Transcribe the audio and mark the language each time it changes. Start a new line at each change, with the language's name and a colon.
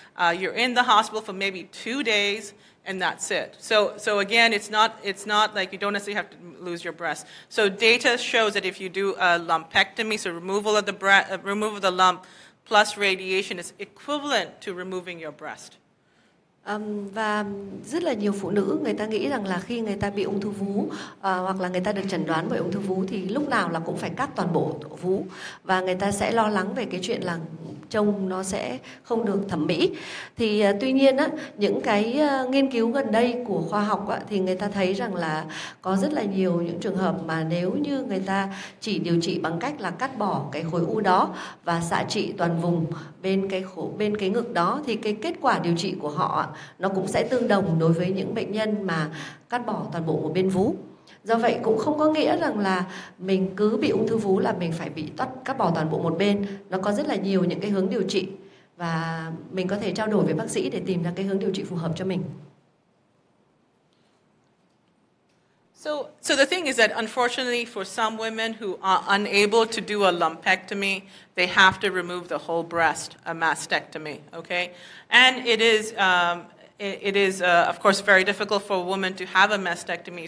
English: You're in the hospital for maybe 2 days, and that's it. So again, it's not like you don't necessarily have to lose your breast. So data shows that if you do a lumpectomy, so removal of the lump plus radiation is equivalent to removing your breast.
Vietnamese: Và rất là nhiều phụ nữ người ta nghĩ rằng là khi người ta bị ung thư vú hoặc là người ta được chẩn đoán bởi ung thư vú thì lúc nào là cũng phải cắt toàn bộ vú, và người ta sẽ lo lắng về cái chuyện là trông nó sẽ không được thẩm mỹ. Thì tuy nhiên á, những cái nghiên cứu gần đây của khoa học á, thì người ta thấy rằng là có rất là nhiều những trường hợp mà nếu như người ta chỉ điều trị bằng cách là cắt bỏ cái khối u đó và xạ trị toàn vùng bên cái ngực đó, thì cái kết quả điều trị của họ nó cũng sẽ tương đồng đối với những bệnh nhân mà cắt bỏ toàn bộ một bên vú. Do vậy cũng không có nghĩa rằng là mình cứ bị ung thư vú là mình phải bị cắt bỏ toàn bộ một bên. Nó có rất là nhiều những cái hướng điều trị, và mình có thể trao đổi với bác sĩ để tìm ra cái hướng điều trị phù hợp cho mình.
English: So the thing is that unfortunately for some women who are unable to do a lumpectomy, they have to remove the whole breast, a mastectomy, okay? And it is of course, very difficult for a woman to have a mastectomy.